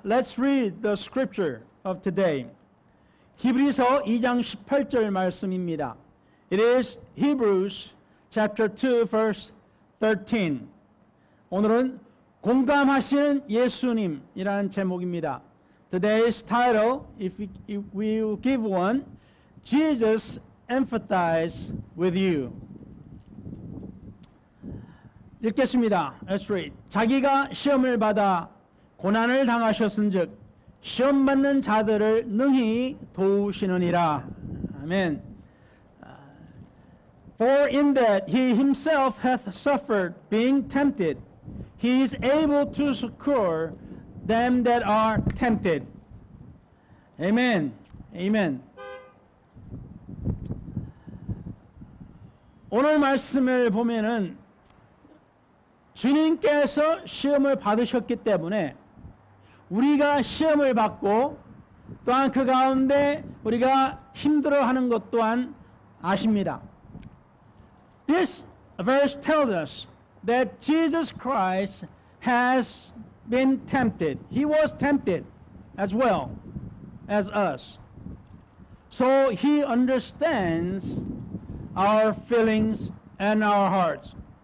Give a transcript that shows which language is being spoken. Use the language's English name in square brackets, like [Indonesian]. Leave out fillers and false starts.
[English] Let's read the scripture of today. [Korean] 히브리서 2장 18절 말씀입니다. [English] It is Hebrews chapter 2 verse 13. [Korean] 오늘은 공감하시는 예수님이라는 제목입니다. [English] Today's title, if we will give one, Jesus empathize with you. [Korean] 읽겠습니다. [English] Let's read. [Korean] 자기가 시험을 받아 고난을 당하셨은즉 시험 받는 자들을 능히 도우시느니라. 아멘. [English] For in that he himself hath suffered being tempted, he is able to succor them that are tempted. Amen. Amen. [Korean] 오늘 말씀을 보면은 주님께서 시험을 받으셨기 때문에 우리가 시험을 받고 또한 그 가운데 우리가 힘들어하는 것 또한 아십니다. [English] This verse tells us that Jesus Christ has been tempted. He was tempted as well as us. So he understands our feelings and our hearts.